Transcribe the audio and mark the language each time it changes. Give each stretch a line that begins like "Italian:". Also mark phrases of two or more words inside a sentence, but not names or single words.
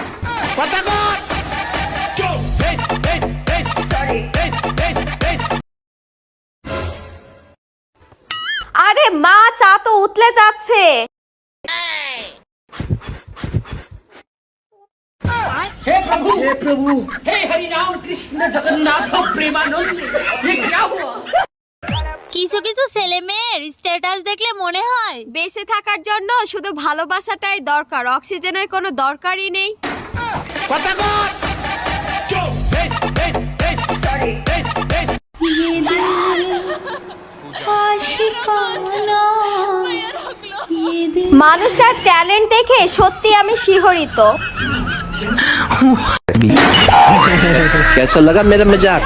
Bangla: আরে মা, চা তো উতলে যাচ্ছে।
Hindi: हे प्रभु हे हरि राम कृष्ण जगन्नाथ प्रेमानंद ये क्या हुआ?
Bangla: কিছু কিছু ছেলে মেয়ের স্ট্যাটাস দেখলে মনে হয় বেঁচে থাকার জন্য শুধু ভালোবাসাটাই দরকার, অক্সিজেনের কোনো দরকারই নেই। মানুষটার ট্যালেন্ট দেখে সত্যি আমি শিহরিত।
Hindi: कैसा लगा मेरा मजाक?